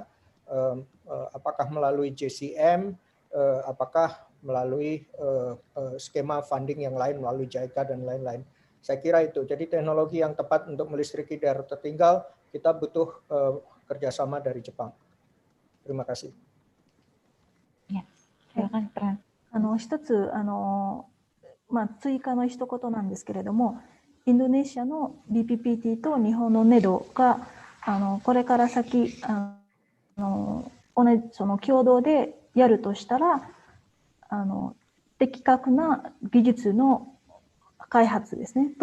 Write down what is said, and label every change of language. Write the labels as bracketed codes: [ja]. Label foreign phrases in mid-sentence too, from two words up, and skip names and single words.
[id] Apakah melalui JCM, apakah melalui skema funding yang lain, melalui JICA dan lain-lain. Saya kira itu. Jadi teknologi yang tepat untuk melistriki daerah tertinggal, kita butuh kerjasama dari Jepang. Terima kasih. Ya, silakan Tran. [ja] 一つ追加の一言なんですけれども、インドネシアの BPPT と日本の NEDO がこれから先その共同でやるとしたら的確な技術の開発ですね。